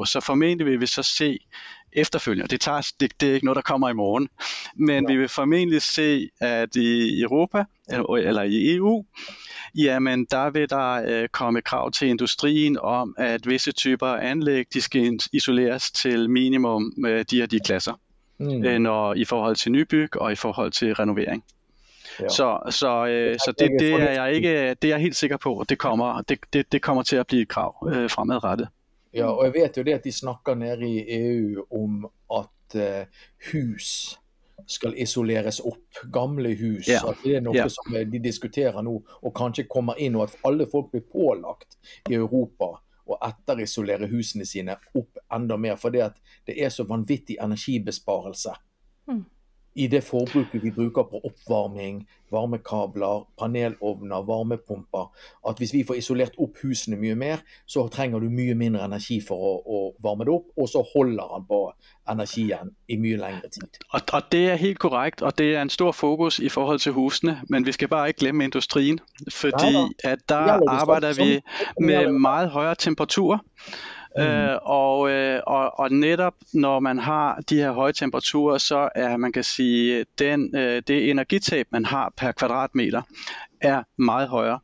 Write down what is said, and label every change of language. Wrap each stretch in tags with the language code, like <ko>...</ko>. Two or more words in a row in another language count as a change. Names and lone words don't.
<da>Så formentlig vil vi så se efterfølgende. Det er ikke noget, der kommer i morgen, men vi vil formentlig se, at i Europa eller i EU, jamen der vil der komme krav til industrien om, at visse typer af anlæg, de skal isoleres til minimum de her klasser, når i forhold til nybyg og i forhold til renovering. Ja. Så det er jeg helt sikker på, at det kommer til at blive et krav fremadrettet.</da> <no>Ja, og jeg vet jo det at de snakker nede i EU om at hus skal isoleres opp, gamle hus, at det noe som de diskuterer nå, og kanskje kommer inn, og at alle folk blir pålagt i Europa å etterisolere husene sine opp enda mer, for det at det så vanvittig energibesparelse i det forbruket vi bruker på oppvarming, varmekabler, panelovner, varmepumper, at hvis vi får isolert opp husene mye mer, så trenger du mye mindre energi for å varme det opp, og så holder han på energien i mye længere tid.</no> <da>Og det helt korrekt, og det en stor fokus i forhold til husene, men vi skal bare ikke glemme industrien, fordi at der arbejder vi med meget højere temperaturer, og netop når man har de her høje temperaturer, så man kan sige, det energitab man har per kvadratmeter meget højere.</da>